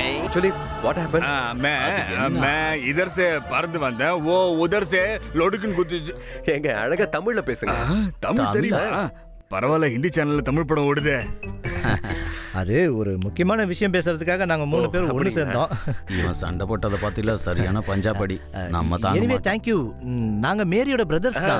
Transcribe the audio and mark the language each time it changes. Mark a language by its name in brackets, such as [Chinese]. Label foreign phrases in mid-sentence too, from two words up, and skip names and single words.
[English] actually what happened [Hindi] मैं इधर से [Tamil] பறந்து வந்தேன் [Hindi] वो उधर से [Tamil] லொடுக்குன்னு குத்துச்சு ஏங்க அழகா தமிழ்ல பேசுங்க தமிழ் தெரியுமா பரவாயில்ல ஹிந்தி சேனல்ல தமிழ் படம் ஓடுதே அது ஒரு முக்கியமான விஷயம் பேசுறதுக்காக நாங்க 3 பேர் ஒன்று சேர்ந்தோம். இவன் சண்டை போட்டதை பார்த்தில சரியான பஞ்சாபடி நம்ம தான் [English] anyway thank you. [Tamil] நாங்க மேரியோட பிரதர்ஸ் தான்.